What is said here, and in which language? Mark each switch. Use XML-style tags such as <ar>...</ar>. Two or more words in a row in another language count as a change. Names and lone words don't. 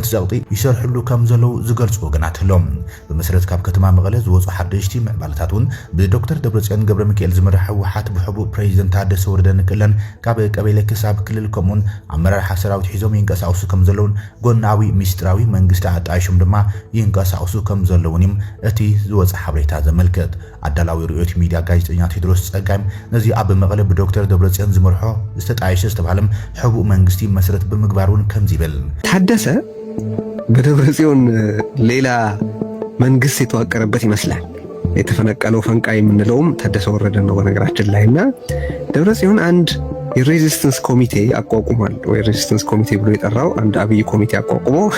<ti>ጸቕጢ ይሰርሕሉ ከም ዘለው ዝገልጹ ወገናት ኣሎም ብመሰረት ካብ ከተማ መቐለ ዝወፁ ሓደሽቲ ምዕባለታት እውን ብዶክተር ደብረጽዮን ገብረ ሚካኤል ዝመራሕ ህወሓት ብሕቡእ ፕሬዚደንት ታደሰ ወረደ ንክእለን ካብ ቀበሌ ክሳብ ክልል ከምኡውን ኣመራርሓ ሰራዊት ሒዞም ይንቀሳቀሱ ከም ዘለውን ጎናዊ ሚስጥራዊ መንግስቲ ኣጣይሾም ድማ ይንቀሳቀሱ ከም ዘለውን እቲ ዝወፀ ሓበሬታ ዘመልክት ኣዳላዊ ርኡዮት ሚድያ ጋዜጠኛ ቴድሮስ ጸጋም ነዚ ኣብ መቐለ ብዶክተር ደብረጽዮን ዝመርሖ ዝተጣየሸ ዝተባሃለ ሕቡእ መንግስቲ መሰረት ብምግባሩን ከም ዝብል</ti> <am>ታደሰ በደብረጽዮን ሌላ መንግስት የተዋቀረበት ይመስላል የተፈነቀለው ፈንቃይ የምንለውም ታደሰ ወረደ ነው በነገራችን ላይና ደብረጽዮን አንድ የሬዚስተንስ ኮሚቴ አቋቁሟል ወይ ሬዚስተንስ ኮሚቴ ብሎ የጠራው አንድ አብይ ኮሚቴ አቋቁሞ</am>